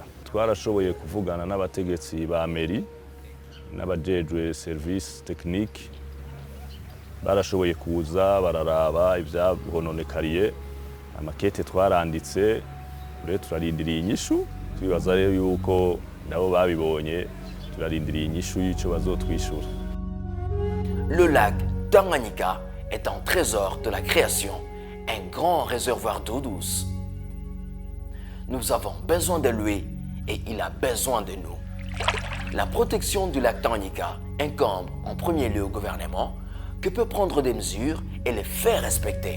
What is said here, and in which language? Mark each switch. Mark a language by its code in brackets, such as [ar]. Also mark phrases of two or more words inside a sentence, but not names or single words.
[rn] Twarashoboye kuvugana n'abategetsi ba meri n'abajejwe [fr] service technique, [rn] barashoboye kuza bararaba ivyahononekariye, amakete twaranditse, rero turarindiriye inyishu, twibaza rero yuko nabo babibonye, turarindiriye inyishu y'ico bazotwishura. [fr] Le lac Tanganyika est un trésor de la création, un grand réservoir d'eau douce. Nous avons besoin de lui et il a besoin de nous. La protection du lac Tanganyika incombe en premier lieu au gouvernement, qui peut prendre des mesures et les faire respecter.